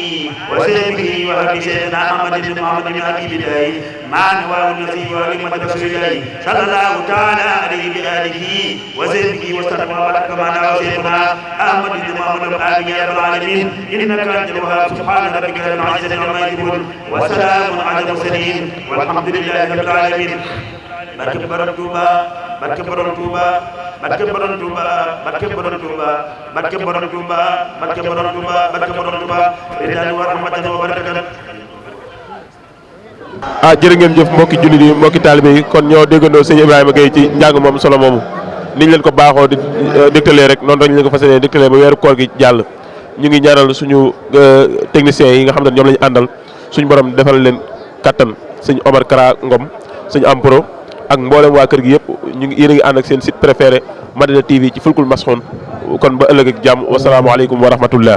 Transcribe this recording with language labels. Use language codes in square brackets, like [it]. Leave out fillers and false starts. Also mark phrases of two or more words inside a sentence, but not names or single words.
[ar] وصحبه وأهل سيدنا أحمد بن محمد بن حبيب الله مع نواه النصيب ولمة رسول الله صلى الله تعالى عليه بآله وصحبه وسلم وبارك معنا وسيدنا أحمد بن محمد وآله يا رب العالمين إنك أنت الوهاب سبحان ربك رب العزة عما يصفون وسلام على المرسلين والحمد لله رب العالمين [wo] barke borom Touba barke borom Touba barke borom Touba barke borom Touba barke borom Touba barke borom Touba barke borom Touba [ar] رضًا ورحمةً وبركةً [wo] jërë ngeen jëf mbokki jullit yi mbokki taalibe yi kon ñoo déggandoo sëñ Ibrahima Gueye ci njàng moom solo moomu niñ leen ko baaxoo di dégtalee rek noonu lañ leen ko fas yéene dégtalee ba weeru koor gi jàll ñu ngi ñaanal suñu techniciens yi nga xam ne ñoom lañu àndal suñu borom defal leen kattan sëñ Omar Kara Ngom sëñ Ampro ak mboolem waa kër gi yëpp ñu ngi yéen a ngi ànd ak seen [fr] site préféré [wo] Madina TV ci fulkul masxoon kon ba ëllëg ak jàmm [ar] والسلام عليكم ورحمة الله.